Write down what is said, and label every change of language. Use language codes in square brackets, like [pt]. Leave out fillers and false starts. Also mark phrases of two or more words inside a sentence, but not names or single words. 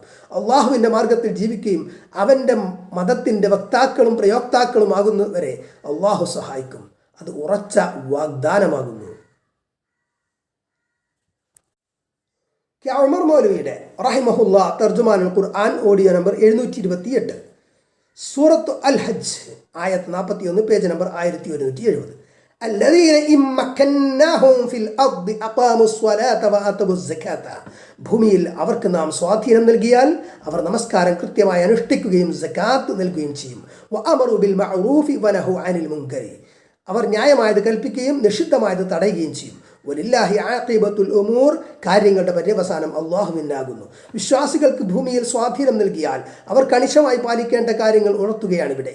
[ml] അള്ളാഹുവിൻ്റെ മാർഗത്തിൽ ജീവിക്കുകയും അവൻ്റെ മതത്തിൻ്റെ വക്താക്കളും പ്രയോക്താക്കളും ആകുന്നവരെ അള്ളാഹു സഹായിക്കും. അത് ഉറച്ച വാഗ്ദാനമാകുന്നു. ഉമർ മൗലവിയുടെ റഹിമഹുല്ലാ തർജുമാനുൽ ഖുർആൻ ഓഡിയോ നമ്പർ 728, സൂറത്ത് അൽ ഹജ്ജ് ആയത്ത് 41, പേജ് നമ്പർ 1170. [ar] الذين إن مكناهم في الأرض أقاموا الصلاة وآتوا الزكاة. [ml] ഭൂമിയിൽ അവർക്ക് നാം സ്വാധീനം നൽകിയാൽ അവർ നമസ്കാരം കൃത്യമായി അനുഷ്ഠിക്കുകയും സകാത്ത് നൽകുകയും ചെയ്യും. [ar] وأمروا بالمعروف ونهوا عن المنكر. [ml] അവർ ന്യായമായത് കൽപ്പിക്കുകയും നിഷിദ്ധമായത് തടയുകയും ചെയ്യും. [ar] ولله عاقبة الأمور. [ml] കാര്യങ്ങളുടെ പര്യവസാനം അള്ളാഹുവിനാകുന്നു. വിശ്വാസികൾക്ക് ഭൂമിയിൽ സ്വാധീനം നൽകിയാൽ അവർ കണിശമായി പാലിക്കേണ്ട കാര്യങ്ങൾ ഉണർത്തുകയാണ് ഇവിടെ.